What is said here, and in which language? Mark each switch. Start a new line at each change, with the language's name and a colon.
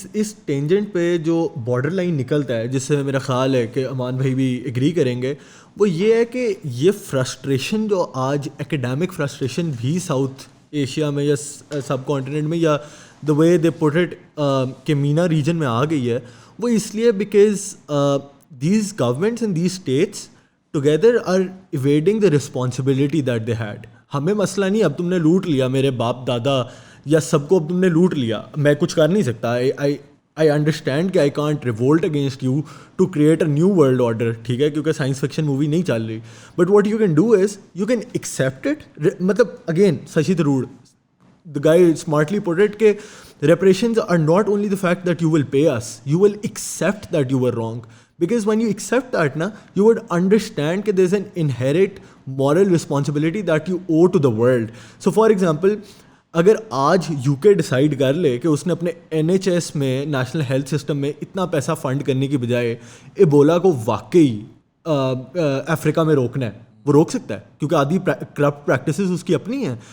Urdu: اس tangent پہ جو border line نکلتا ہے, جس سے میرا خیال ہے کہ امان بھائی بھی ایگری کریں گے, وہ یہ ہے کہ یہ فرسٹریشن جو آج ایکیڈیمک فرسٹریشن بھی ساؤتھ ایشیا میں یا سب کانٹیننٹ میں یا
English: the way they put it
Urdu: کہ مینا ریجن میں آ گئی ہے, وہ اس لیے
English: Because these governments in these states together are avoiding the responsibility that they had.
Urdu: ہمیں مسئلہ نہیں, اب تم نے لوٹ لیا, میرے باپ دادا یا سب کو اب تم نے لوٹ لیا, میں کچھ کر نہیں سکتا.
English: I understand کہ I can't revolt against you to create a new world order,
Urdu: ٹھیک ہے, کیونکہ سائنس فکشن مووی نہیں چل رہی.
English: But what you can do is you can accept it.
Urdu: مطلب again
English: Shashi Tharoor the guy smartly put it کہ reparations are not only the fact that you will pay us, you will accept that you were wrong. Because when you accept that na, you would understand that there's an inherent moral responsibility that you owe to the world. So for example,
Urdu: اگر آج you کے decide کر لے کہ اس نے اپنے NHS میں national health system میں اتنا پیسہ فنڈ کرنے کی بجائے ایبولا کو واقعی افریقہ میں روکنا ہے, وہ روک سکتا ہے, کیونکہ آدھی کرپٹ پریکٹسز اس کی اپنی ہیں.